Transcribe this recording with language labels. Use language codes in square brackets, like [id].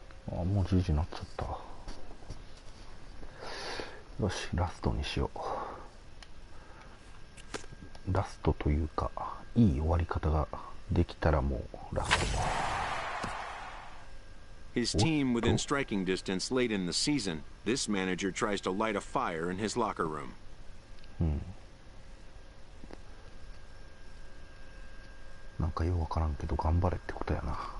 [ja] あ、もう10時になっちゃった。よし、ラストにしよう。ラストというか、いい終わり方ができたらもうラスト。 [en] His team within striking distance late in the season, this manager tries to light a fire in his locker room. [ja] なんかよくわからんけど頑張れってことやな。